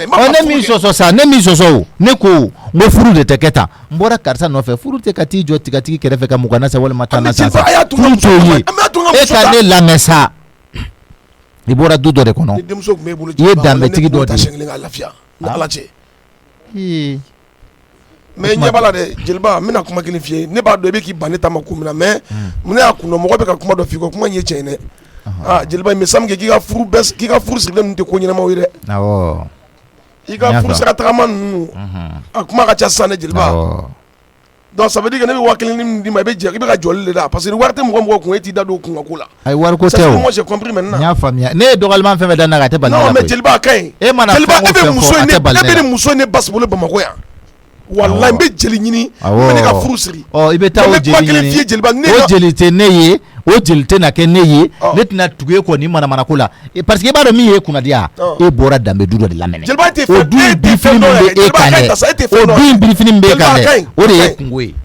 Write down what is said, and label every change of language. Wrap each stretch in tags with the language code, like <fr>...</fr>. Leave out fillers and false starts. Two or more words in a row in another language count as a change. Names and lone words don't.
<bm>ne min sɔsɔ sa ne min sɔsɔ o ne ko n ko furu de tɛ kɛ tan n bɔra karisa nɔfɛ furu tɛ ka t'i jɔ tigatigi kɛrɛfɛ ka mugan na sa walima tan na sa furu t'o ye e ka ne lamɛn sa i bɔra du dɔ de kɔnɔ i ye danbetigi dɔ de ye ni Ala cɛ mais ɲɛ b'a la dɛ jeliba n bɛna kuma kelen f'i ye ne b'a dɔn i bɛ k'i ban ne ta ma ko min na mais mun ne y'a kun dɔn mɔgɔ bɛ ka kuma dɔ f'i ko kuma in ye tiɲɛ dɛ jeliba</bm> <fr>il me semble que</fr> <bm>k'i ka furu sirilen ninnu tɛ ko ɲɛnamaw ye dɛ awɔ i ka furu sira tagama ninnu a kuma ka ca sisan dɛ jeliba</bm> <fr>donc ça veut dire que</fr> <bm>ne bɛ 1000 min d'i ma i bɛ ka jɔli de la</bm> <fr>parce que</fr> <bm>ni wari tɛ mɔgɔ kun e t'i da don o kun ka ko la ayi wari ko tɛ o</bm> <fr>moi j'ai compris maintenant</fr> <bm>n y'a faamuya ne ye dɔgɔliman fɛn fɛn da n'a ka tɛ bali</bm> <fr>non mais</fr> <bm>jeliba a ka ɲi e mana jeliba fɛn o fɛn fɔ a tɛ bali e bɛ ni muso ne basi bolo Bamakɔ yan wallahi n bɛ jeli ɲini n bɛ ne ka furu siri i bɛ taa o jeli ɲini o jeli tɛ ne ye o jeli tɛ na kɛ ne ye ne tɛna tugu e kɔ ni manamana ko la</bm> <fr>parce que</fr> <bm>e b'a dɔn min ye kunnadiya e bɔra danbe du dɔ de lamɛnɛ o du in birifini min bɛ e kan dɛ o du in birifini min bɛ e kan dɛ o de ye kungo ye</bm>